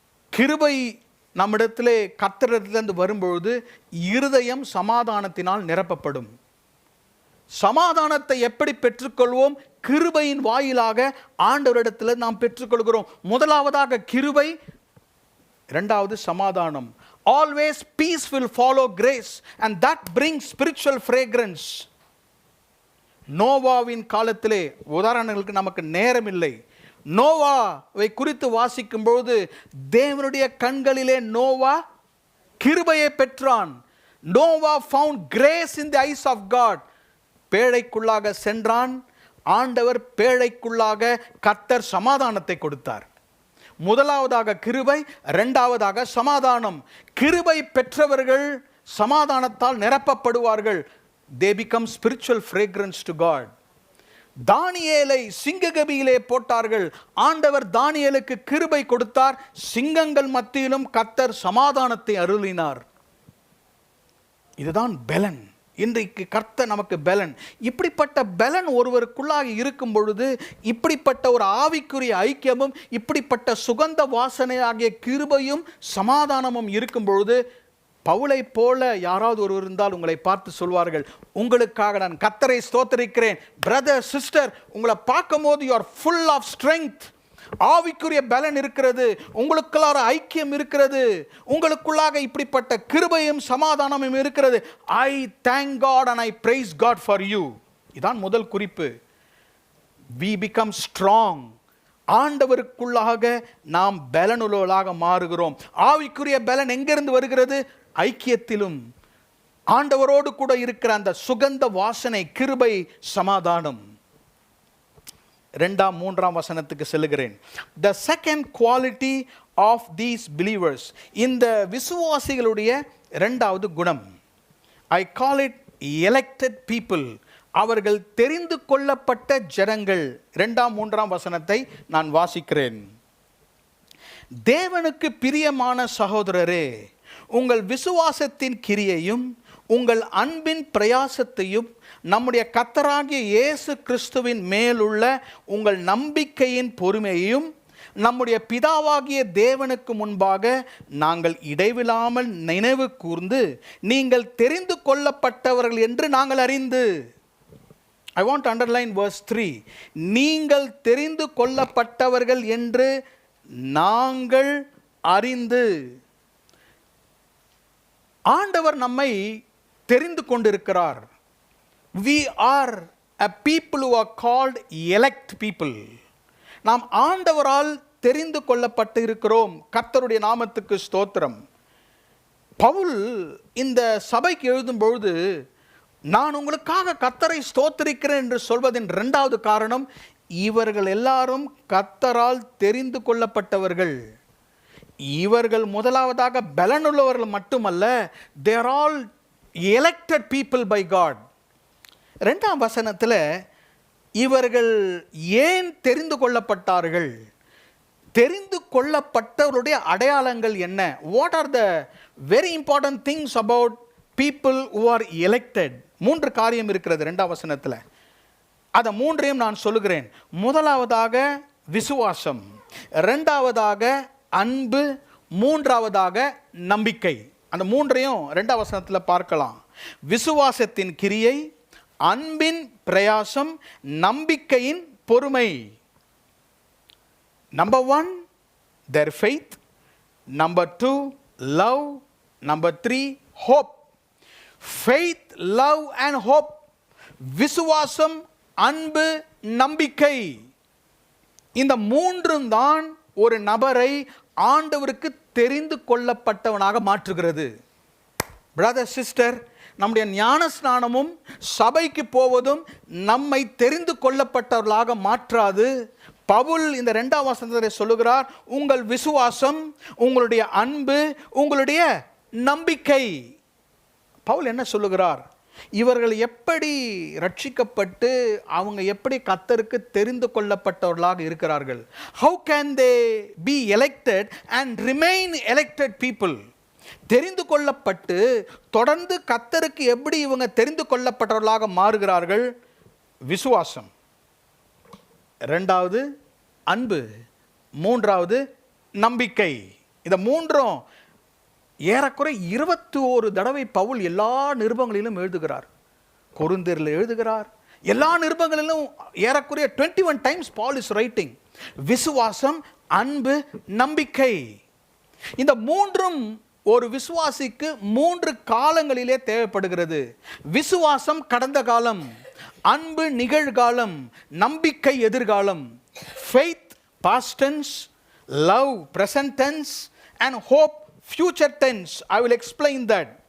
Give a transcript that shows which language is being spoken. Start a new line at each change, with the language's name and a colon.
Tamil: கிருபை நம்மிடத்திலே கர்த்தரிடத்திலிருந்து வரும்பொழுது இருதயம் சமாதானத்தினால் நிரப்பப்படும். சமாதானத்தை எப்படி பெற்றுக்கொள்வோம்? கிருபையின் வாயிலாக ஆண்டவரிடத்தில் நாம் பெற்றுக்கொள்கிறோம். முதலாவதாக கிருபை, இரண்டாவது சமாதானம்.
English: Always peace will follow grace and that brings spiritual fragrance.
Tamil: நோவாவின் காலத்திலே, உதாரணங்களுக்கு நமக்கு நேரம் இல்லை, நோவாவை குறித்து வாசிக்கும் பொழுது தேவனுடைய கண்களிலே நோவா கிருபையை பெற்றான். Noah
English: found grace in the eyes of God.
Tamil: பேழைக்குள்ளாக சென்றான், ஆண்டவர் பேழைக்குள்ளாக கர்த்தர் சமாதானத்தை கொடுத்தார். முதலாவதாக கிருபை, இரண்டாவதாக சமாதானம். கிருபை பெற்றவர்கள் சமாதானத்தால் நிரப்பப்படுவார்கள்.
English: they become spiritual fragrance to God.
Tamil: தானியேலை சிங்ககபியிலே போட்டார்கள், ஆண்டவர் தானியேலுக்கு கிருபை கொடுத்தார். சிங்கங்கள் மத்தியிலும் கர்த்தர் சமாதானத்தை அருளினார். இதுதான் பலன். இன்றைக்கு கர்த்தர் நமக்கு பலன். இப்படிப்பட்ட பலன் ஒருவருக்குள்ளாக இருக்கும் பொழுது, இப்படிப்பட்ட ஒரு ஆவிக்குரிய ஐக்கியமும் இப்படிப்பட்ட சுகந்த வாசனையாகிய கிருபையும் சமாதானமும் இருக்கும் பொழுது, பவுலை போல யாராவது ஒருவர் இருந்தால் உங்களை பார்த்து சொல்வார்கள், உங்களுக்காக நான் கர்த்தரை ஸ்தோத்திரிக்கிறேன். பிரதர் சிஸ்டர், உங்களை பார்க்கும் போது
English: you are full of strength.
Tamil: ஆவிக்குரிய பலன் இருக்கிறது, உங்களுக்குள்ளார ஐக்கியம் இருக்கிறது, உங்களுக்குள்ளாக இப்படிப்பட்ட கிருபையும் சமாதானமும் இருக்கிறது.
English: I thank God and I praise God for you.
Tamil: இதான் முதல் குறிப்பு.
English: We become strong.
Tamil: ஆண்டவருக்குள்ளாக நாம் பலனுள்ளவர்களாக மாறுகிறோம். ஆவிக்குரிய பலன் எங்கிருந்து வருகிறது? ஐக்கியத்திலும் ஆண்டவரோடு கூட இருக்கிற அந்த சுகந்த வாசனை, கிருபை, சமாதானம். இரண்டாம் மூன்றாம் வசனத்துக்கு செல்லுகிறேன்.
English: The second quality of these believers,
Tamil: இந்த விசுவாசிகளுடைய இரண்டாவது குணம்,
English: I call it elected people.
Tamil: அவர்கள் தெரிந்து கொள்ளப்பட்ட ஜனங்கள். இரண்டாம் மூன்றாம் வசனத்தை நான் வாசிக்கிறேன். தேவனுக்கு பிரியமான சகோதரரே, உங்கள் விசுவாசத்தின் கிரியையும் உங்கள் அன்பின் பிரயாசத்தையும் நம்முடைய கர்த்தராகிய இயேசு கிறிஸ்துவின் மேலுள்ள உங்கள் நம்பிக்கையின் பொறுமையையும் நம்முடைய பிதாவாகிய தேவனுக்கு முன்பாக நாங்கள் இடைவிடாமல் நினைவு கூர்ந்து, நீங்கள் தெரிந்து கொள்ளப்பட்டவர்கள் என்று நாங்கள் அறிந்து.
English: I want to underline verse 3.
Tamil: நீங்கள் தெரிந்து கொள்ளப்பட்டவர்கள் என்று நாங்கள் அறிந்து. ஆண்டவர் நம்மை தெரிந்து கொண்டிருக்கிறார்.
English: We are a people who are called elect people.
Tamil: நாம் ஆண்டவரால் தெரிந்து கொள்ளப்பட்டு இருக்கிறோம். கர்த்தருடைய நாமத்துக்கு ஸ்தோத்திரம். பவுல் இந்த சபைக்கு எழுதும் பொழுது, நான் உங்களுக்காக கர்த்தரை ஸ்தோத்திரிக்கிறேன் என்று சொல்வதின் இரண்டாவது காரணம், இவர்கள் எல்லாரும் கர்த்தரால் தெரிந்து கொள்ளப்பட்டவர்கள். இவர்கள் முதலாவதாக பலனுள்ளவர்கள் மட்டுமல்ல,
English: they are all elected people by God.
Tamil: இரண்டாம் வசனத்தில் இவர்கள் ஏன் தெரிந்து கொள்ளப்பட்டார்கள், தெரிந்து கொள்ளப்பட்டவருடைய அடையாளங்கள் என்ன?
English: What are the very important things about people who are elected?
Tamil: மூன்று காரியம் இருக்கிறது இரண்டாம் வசனத்தில். அதை மூன்றையும் நான் சொல்லுகிறேன். முதலாவதாக விசுவாசம். இரண்டாவதாக அன்பு, மூன்றாவதாக நம்பிக்கை. அந்த மூன்றையும் 2ஆம் வசனத்தில் பார்க்கலாம். விசுவாசத்தின் கிரியை, அன்பின் பிரயாசம், நம்பிக்கையின் பொறுமை.
English: Number 1 their faith, number 2 love, number 3 hope. faith, love and hope.
Tamil: விசுவாசம், அன்பு, நம்பிக்கை. இந்த மூன்றும் தான் ஒரு நபரை ஆண்டவருக்கு தெரிந்து கொள்ளப்பட்டவனாக மாற்றுகிறது. பிரதர் சிஸ்டர், நம்முடைய ஞான ஸ்நானமும் சபைக்கு போவதும் நம்மை தெரிந்து கொள்ளப்பட்டவர்களாக மாற்றாது. பவுல் இந்த 2ஆம் வசனத்தில் சொல்லுகிறார், உங்கள் விசுவாசம், உங்களுடைய அன்பு, உங்களுடைய நம்பிக்கை. பவுல் என்ன சொல்லுகிறார்? இவர்கள் எப்படி ரட்சிக்கப்பட்டு அவங்க எப்படி கர்த்தருக்கு தெரிந்து கொள்ளப்பட்டவர்களாக இருக்கிறார்கள்?
English: How can they be elected and remain elected people?
Tamil: தெரிந்து கொள்ளப்பட்டு தொடர்ந்து கர்த்தருக்கு எப்படி இவங்க தெரிந்து கொள்ளப்பட்டவர்களாக மாறுகிறார்கள்? விசுவாசம், இரண்டாவது அன்பு, மூன்றாவது நம்பிக்கை. இந்த மூன்றும் ஏறக்குறை 21 தடவை பவுல் எல்லா நிருபங்களிலும் எழுதுகிறார். கொரிந்தியரில் எழுதுகிறார். எல்லா நிருபங்களிலும் ஏறக்குறைய
English: 21 times Paul is writing.
Tamil: விசுவாசம், அன்பு, நம்பிக்கை. இந்த மூன்றும் ஒரு விசுவாசிக்கு 3 காலங்களிலே தேவைப்படுகிறது. விசுவாசம் கடந்த காலம், அன்பு நிகழ்காலம், நம்பிக்கை எதிர்காலம்.
English: faith past tense, love present tense and hope future tense. I will explain that.